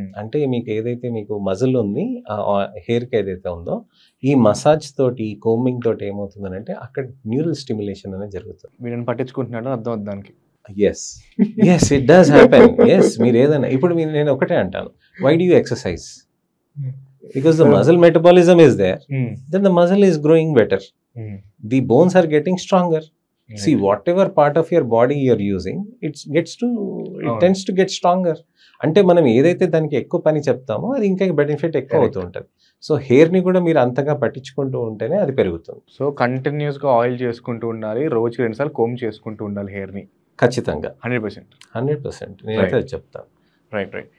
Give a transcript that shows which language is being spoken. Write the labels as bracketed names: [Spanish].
[Telugu] అంటే మీకు ఏదైతే మీకు మజిల్ ఉంది హెయిర్కి ఏదైతే ఉందో, ఈ మసాజ్ తోటి, ఈ కోమింగ్ తోటి ఏమవుతుందని అంటే అక్కడ న్యూరల్ స్టిమ్యులేషన్ అనేది జరుగుతుంది. వీళ్ళని పట్టించుకుంటున్నాడు అర్థం అవుతుంది దానికి. [English] Yes it does happen. [Telugu] Yes మీరు ఏదైనా ఇప్పుడు నేను ఒకటే అంటాను, [English] Why do you exercise? Because the muscle metabolism is there, then the muscle is growing better. The bones are getting stronger. See, whatever part of your body you're using, it tends to get stronger. [Telugu] అంటే మనం ఏదైతే దానికి ఎక్కువ పని చెప్తామో అది ఇంకా benefit ఎక్కువ అవుతూ ఉంటుంది. సో హెయిర్ని కూడా మీరు అంతగా పట్టించుకుంటూ ఉంటేనే అది పెరుగుతుంది. సో కంటిన్యూస్గా ఆయిల్ చేసుకుంటూ ఉండాలి, రోజుకి 2 సార్లు కోమ్ చేసుకుంటూ ఉండాలి హెయిర్ని. ఖచ్చితంగా 100% నేనైతే అది చెప్తాను. [English] Right.